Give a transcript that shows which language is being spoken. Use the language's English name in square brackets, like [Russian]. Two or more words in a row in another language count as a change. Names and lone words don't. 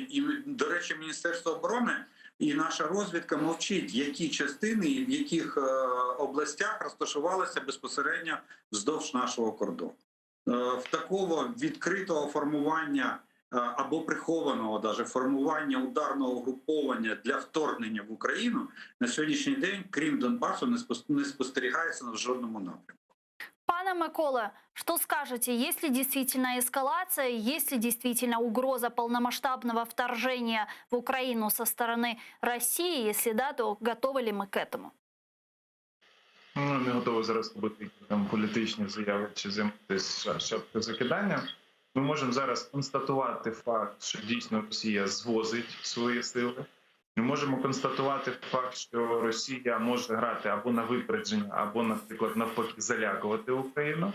[Ukrainian] І, до речі, Міністерство оборони і наша розвідка мовчить, які частини і в яких областях розташувалися безпосередньо вздовж нашого кордону. В такого відкритого формування або прихованого даже формування ударного угруповання для вторгнення в Україну на сьогоднішній день, крім Донбасу, не спостерігається на жодному напрямку. Пане Микола, [Russian] что скажете, есть ли действительно эскалация, есть ли действительно угроза полномасштабного вторжения в Украину со стороны России? Если да, то готовы ли мы к этому? [Ukrainian] Ну, не готові зараз робити там політичні заяви чи займатися шапкозакиданням. Ми можемо зараз констатувати факт, що дійсно Росія звозить свої сили Ми можемо констатувати факт, що Росія може грати або на випередження, або, наприклад, навпаки, залякувати Україну.